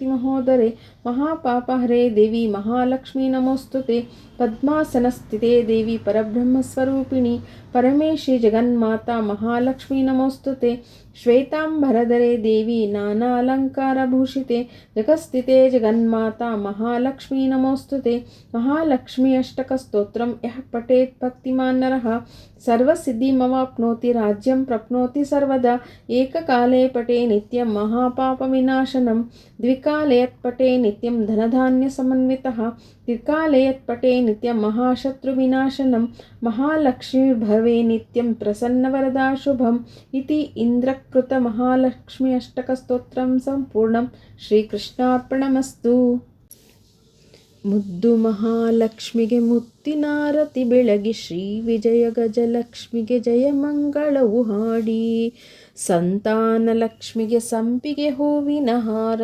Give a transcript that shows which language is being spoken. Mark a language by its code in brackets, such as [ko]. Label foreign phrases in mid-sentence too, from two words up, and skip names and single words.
[sa] ಮಹೋದರೆ ಮಹಾಪಾಪಹರೆ ದೇವಿ ಮಹಾಲಕ್ಷ್ಮೀ ನಮೋಸ್ತುತೆ ಪದ್ಮಾಸನಸ್ಥಿತೆ ದೇವಿ ಪರಬ್ರಹ್ಮಸ್ವರೂಪಿಣಿ ಪರಮೇಶಿ ಜಗನ್ಮಾತಾ ಮಹಾಲಕ್ಷ್ಮೀ ನಮೋಸ್ತುತೆ ಶ್ವೇತಾಂಬರಧರೆ ದೇವಿ ನಾನಾ ಅಲಂಕಾರಭೂಷಿತೆ ಜಗಸ್ಥಿತೆ ಜಗನ್ಮಾತಾ ಮಹಾಲಕ್ಷ್ಮೀ ನಮೋಸ್ತುತೆ ಮಹಾಲಕ್ಷ್ಮೀ ಅಷ್ಟಕಸ್ತೋತ್ರಂ ಯಃ ಪಠೇತ್ ಭಕ್ತಿಮಾನ್ ನರಃ ಸರ್ವಸಿದ್ಧಿಮವಾಪ್ನೋತಿ ರಾಜ್ಯಂ ಪ್ರಾಪ್ನೋತಿ ಸರ್ವದಾ ಏಕಕಾಲೇ ಪಠೇ ನಿತ್ಯಂ ಮಹಾಪಾಪವಿನಾಶನಂ ದ್ವಿಕಾಲೇ ಯತ್ ಪಠೇ ನಿತ್ಯಂ ಧನಧಾನ್ಯಸಮನ್ವಿತಃ ತ್ರಿಕಾಲೇ ಯತ್ ಪಠೇ ನಿತ್ಯಂ ಮಹಾಶತ್ರುವಿನಾಶನಂ ಮಹಾಲಕ್ಷ್ಮೀರ್ಭವೆ ನಿತ್ಯಂ ಪ್ರಸನ್ನವರದಾ ಶುಭಂ ಇತಿ ಇಂದ್ರಕೃತ ಮಹಾಲಕ್ಷ್ಮಿ ಅಷ್ಟಕಸ್ತೋತ್ರಂ ಸಂಪೂರ್ಣಂ ಶ್ರೀಕೃಷ್ಣಾರ್ಪಣಮಸ್ತು. [kn] ಮುದ್ದು ಮಹಾಲಕ್ಷ್ಮಿಗೆ ಮುತ್ತಿನಾರತಿ ಬೆಳಗಿ ಶ್ರೀ ವಿಜಯ ಗಜಲಕ್ಷ್ಮಿಗೆ ಜಯ ಮಂಗಳವು ಹಾಡಿ ಸಂತಾನ ಲಕ್ಷ್ಮಿಗೆ ಸಂಪಿಗೆ ಹೂವಿನ ಹಾರ